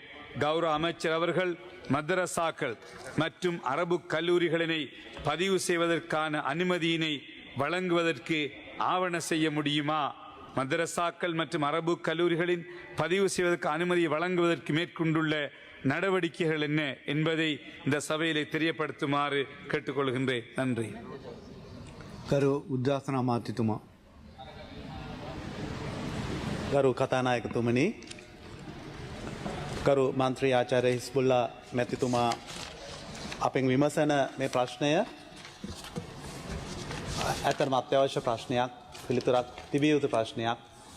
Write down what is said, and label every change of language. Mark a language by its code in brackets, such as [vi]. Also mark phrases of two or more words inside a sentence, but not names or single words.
[ta] கௌரவ அமைச்சர் அவர்கள் மதரசாக்கள் மற்றும் அரபு கல்லூரிகளினை பதிவு செய்வதற்கான அனுமதியினை வழங்குவதற்கு ஆவண செய்ய முடியுமா? மதரசாக்கள் மற்றும் அரபு கல்லூரிகளின் பதிவு செய்வதற்கு அனுமதி வழங்குவதற்கு மேற்கொண்டுள்ள நடவடிக்கைகள் என்ன என்பதை இந்த சபையிலே தெரியப்படுத்துமாறு கேட்டுக்கொள்கின்றேன். நன்றி. [si] ගරු උද්ඝාටන අමාත්‍යතුමා. ගරු කතානායකතුමනි, ගරු මන්ත්‍රී ආචාර්ය හිස්බුල්ලා මැතිතුමා අපෙන් විමසන මේ ප්‍රශ්නය ඇත්තටම අත්‍යවශ්‍ය ප්‍රශ්නයක්, පිළිතුරක් තිබිය යුතු ප්‍රශ්නයක්.